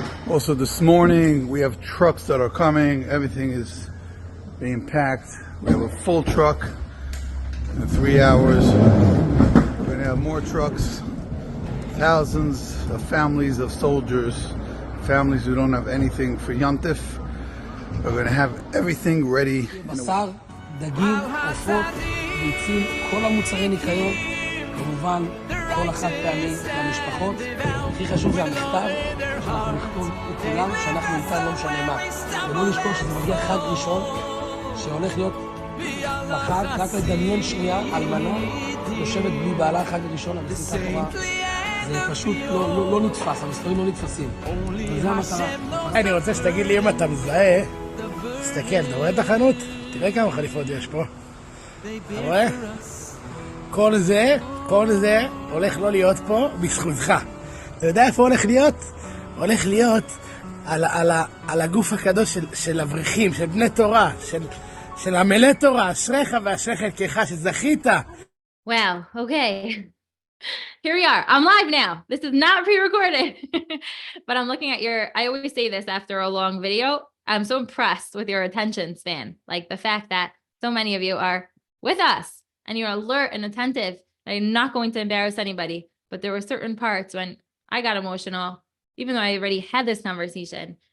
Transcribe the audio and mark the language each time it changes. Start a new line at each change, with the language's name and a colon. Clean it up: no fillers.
English: Also this morning we have trucks that are coming. Everything is being packed. We have a full truck in 3 hours. We're going to have more trucks. Thousands of families of soldiers, families who don't have anything for Yom Tov. We're going to have everything ready.
Hebrew: בשר, דגים, עופות, ביצים, כל המוצרי ניקיון, כמובן כל החד פעמי למשפחות. הכי חשוב זה המכתב, שאנחנו נכתוב לכולם שאנחנו איתן לא משנה מה. ולא נשכוח שזה מגיע חג ראשון, שהולך להיות בחג, רק לדמיין שנייה, אלמנה, יושבת בלי בעלה חג ראשון, המסיסה תורה. זה פשוט לא נתפס, המספרים לא נתפסים. וזה המטרה. אני רוצה שתגיד לי אם אתה מזהה, תסתכל, אתה רואה את החנות? תראה כמה חליפות יש פה. אתה רואה? כל זה הולך לא להיות פה בזכותך. אתה יודע איפה הולך להיות? הולך להיות על הגוף הקדוש של אברכים, של בני תורה, של עמלי תורה, אשריך ואשריך אלוקיך שזכית.
English: Wow. Okay. Here we are. I'm live now. This is not pre-recorded. But I'm looking at I always say this after a long video. I'm so impressed with your attention span. Like the fact that so many of you are with us and you're alert and attentive. I'm not going to embarrass anybody, but there were certain parts when I got emotional, even though I already had this conversation.